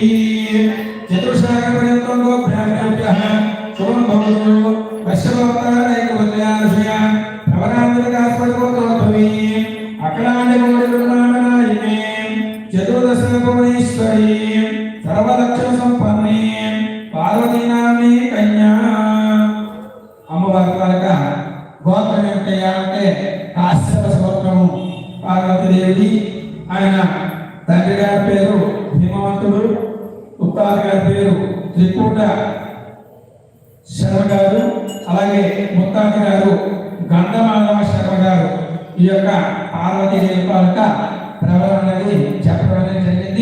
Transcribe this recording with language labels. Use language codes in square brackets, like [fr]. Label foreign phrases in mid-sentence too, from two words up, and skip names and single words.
[sa] चतुर्सागरपर्यन्तं गोब्राह्मणेभ्यः शुभं भवतु। कश्यपरानैकवत्याक्षया प्रवरान्वित काश्मीरगोत्रोद्भवी अखिलाण्डकोटिब्रह्माण्डनायिके चतुर्दशभुवनेश्वरी सर्वलक्षणसम्पन्ने पार्वती नाम्नी कन्या। [te] అమ్మవారి తాలూకా గోత్రం ఏమిటయ్యా అంటే కాశ్యప గోత్రము. పార్వతీదేవి ఆయన తండ్రి గారి పేరు హిమవంతుడు, ఉత్తాత గారి పేరు త్రికూట శర్మ గారు, అలాగే ముత్తాత గారు గంధమాధవ శర్మ గారు ఈ యొక్క పార్వతీ దేవపాలక ప్రవరణ అనేది చెప్పడం అనేది జరిగింది.